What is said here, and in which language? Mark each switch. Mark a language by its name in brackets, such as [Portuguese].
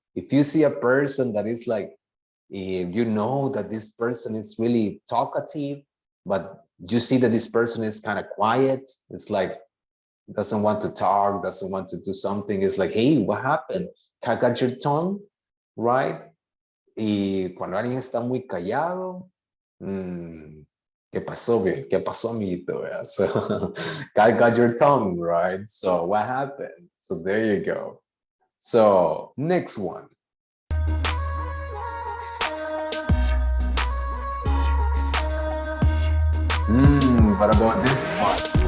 [English] If you see a person that is like, you know that this person is really talkative, but you see that this person is kind of quiet. It's like, doesn't want to talk, doesn't want to do something. It's like, hey, what happened? Got your tongue, right? [Spanish] Y cuando alguien está muy callado, ¿qué pasó, bien? ¿Qué pasó, amiguito? [English] So, got your tongue, right? So what happened? So there you go. So next one. What about this one?